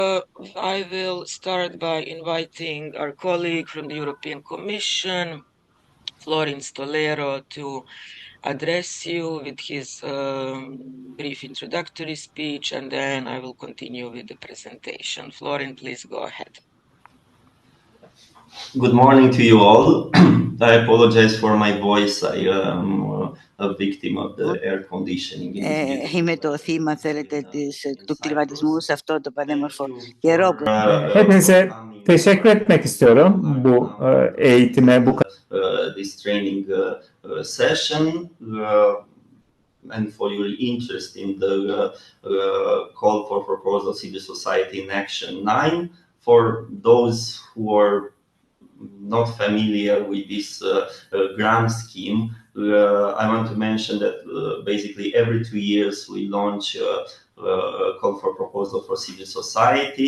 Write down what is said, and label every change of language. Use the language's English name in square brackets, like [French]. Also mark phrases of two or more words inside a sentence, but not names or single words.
[English] I will start by inviting our colleague from the European Commission, Florin Stolero, to address you with his brief introductory speech, and then I will continue with the presentation. Florin, please go ahead. Good morning to you all. I apologize for my voice. I am a victim of the air conditioning in this beautiful [Greek] Είμαι το θύμα, θέλετε, του κλιματισμού σε αυτό το πανέμορφο καιρό που... [Turkish] Hepinize teşekkür etmek istiyorum bu eğitime, bu [English] this training session and for your interest in the call for proposal civil society in action 9. For those who are not familiar with this grant scheme, I want to mention that basically every 2 years we launch a call for proposal for civil society.